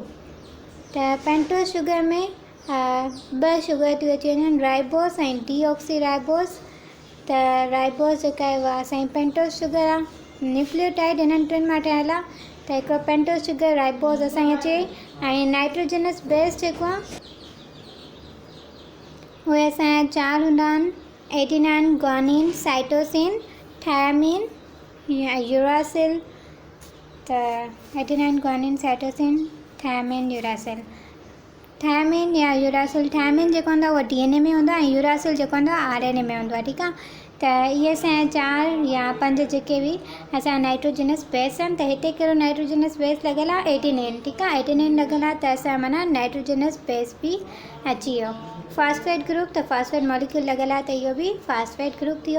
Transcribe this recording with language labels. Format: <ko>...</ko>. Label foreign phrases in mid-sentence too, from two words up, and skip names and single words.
<sd>त</sd> <en>pentose sugar</en> <sd>में ॿ शुगर थियूं अची वञनि, राइबोस ऐं</sd> <en>deoxy ribose.</en> <sd>त राइबोस जेका आहे उहा असांजी</sd> <en>pentose sugar</en> <sd>आहे। न्यूक्लियोटाइड हिननि टिनि मां ठहियलु आहे त हिकिड़ो</sd> <en>pentose sugar</en> <sd>राइबोस असांजी अचे। ऐं</sd> <en>nitrogenous base</en> <sd>जेको आहे उहे असांजा चारि हूंदा आहिनि,</sd> <en>adenine, guanine, cytosine, thymine या uracil। त adenine, guanine, cytosine, thymine, uracil।</en> <sd>थायमिन या यूरासिल, थायमिन जेको हूंदो आहे उहो DNA में हूंदो आहे ऐं यूरासिल जेको हूंदो आहे RNA में हूंदो आहे ठीकु आहे। त इहे असांजा चारि या पंज जेके बि असांजा</sd> <en>nitrogenous base</en> <sd>आहिनि। त हिते कहिड़ो</sd> <en>nitrogenous base</en> <sd>लॻियलु आहे, एडिनिन ठीकु आहे। एडिनिन लॻियलु आहे त असां माना</sd> <en>nitrogenous base</en> <sd>बि अची वियो।</sd> <en>phosphate group,</en> <sd>त</sd> <en>phosphate molecule</en> <sd>लॻियलु आहे त इहो बि</sd> <en>phosphate group</en> <sd>थी वियो।</sd>